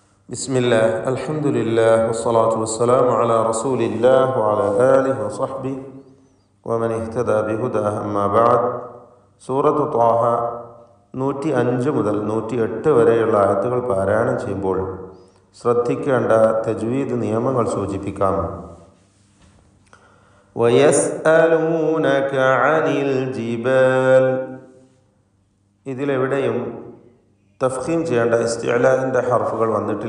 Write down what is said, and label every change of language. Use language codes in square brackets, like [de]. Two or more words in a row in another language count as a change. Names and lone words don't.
[ar] بسم الله الحمد لله والصلاة والسلام على رسول الله وعلى آله وصحبه ومن اهتدى بهداه أما بعد [ml] സൂറത്ത് ത്വാഹ 105 മുതൽ 108 വരെയുള്ള ആയത്തുകൾ പാരായണം ചെയ്യുമ്പോൾ ശ്രദ്ധിക്കേണ്ട തജ്വീദ് നിയമങ്ങൾ സൂചിപ്പിക്കാം. [ar] ويسألونك عن الجبال, [ml] ഇതിലെവിടെയും തഫ്ഖീം ചെയ്യേണ്ട ഇസ്തിഅലാഇൻ്റെ ഹർഫുകൾ വന്നിട്ടില്ല.